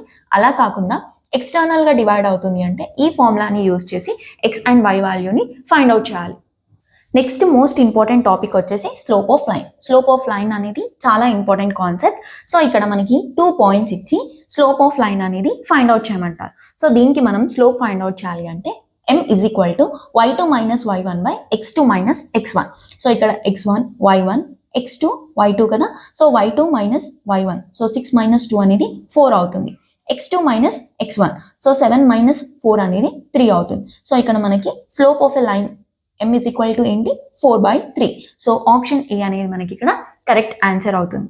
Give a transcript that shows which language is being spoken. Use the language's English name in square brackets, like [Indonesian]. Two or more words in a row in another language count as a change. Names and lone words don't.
[Telugu] అలా కాకుండా [English] externalga divide [Telugu] అవుతుంది అంటే ఈ ఫార్ములాని యూజ్ చేసి [English] x and y valueni find out [Telugu] చేయాలి. [English] next most important topic వచ్చేసి slope of line. slope of line [Telugu] అనేది చాలా [English] important concept. so [Telugu] ఇక్కడ మనకి 2 పాయింట్స్ ఇచ్చి [English] slope of line [Telugu] అనేది [English] find out [Telugu] చేయమంటారు. సో దీనికి మనం [English] slope find out [Telugu] చేయాలి అంటే m = y2 - y1/x2 - x1. సో ఇక్కడ x1, y1, x2, y2 కదా. సో y2 - y1. సో 6 - 2 అనేది 4 అవుతుంది. x2 - x1. సో 7 - 4 అనేది 3 అవుతుంది. సో ఇక్కడ మనకి [English] slope of a line [Telugu] m = ఏంటి? 4/3. [English] so option A [Telugu] అనేది మనకి ఇక్కడ [English] correct answer [Telugu] అవుతుంది.